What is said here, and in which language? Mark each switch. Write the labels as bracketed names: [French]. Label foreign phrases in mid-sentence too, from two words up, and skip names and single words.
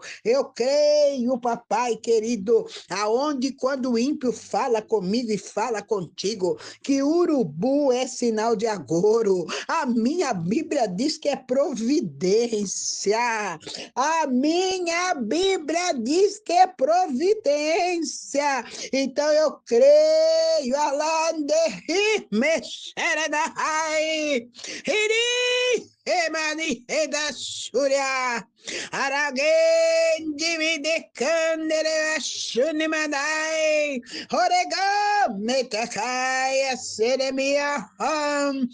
[Portuguese] Eu creio, papai querido, aonde quando o ímpio fala comigo e fala contigo, que urubu é sinal de agouro. A minha Bíblia diz que é providência. A minha Bíblia diz que é providência. Então eu creio. Alande mexeredai. Hiri emani edashuria. Aragendi videkandere shunimadai. Orega metakaya seremia ham.